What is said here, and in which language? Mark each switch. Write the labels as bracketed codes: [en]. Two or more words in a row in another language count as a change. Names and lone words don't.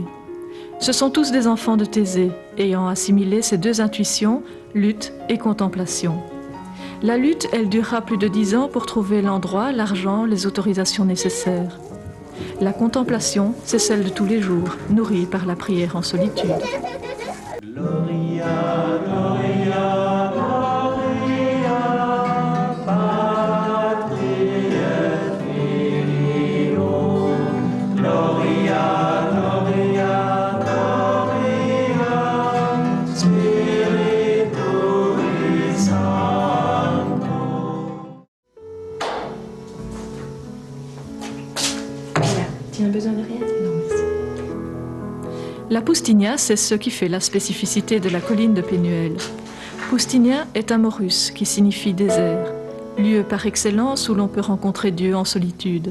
[fr] Ce sont tous des enfants de Thésée, ayant assimilé ces deux intuitions, lutte et contemplation. La lutte, elle durera plus de 10 ans pour trouver l'endroit, l'argent, les autorisations nécessaires. La contemplation, c'est celle de tous les jours, nourrie par la prière en solitude. [la] Gloria, Gloria, Gloria, Patri et Filio. Gloria, Gloria, Gloria, Spiritui Sancto. [fr] Tu as besoin de rien? Non, merci. La Poustinia, c'est ce qui fait la spécificité de la colline de Pénuel. Poustinia est un mot russe qui signifie désert, lieu par excellence où l'on peut rencontrer Dieu en solitude.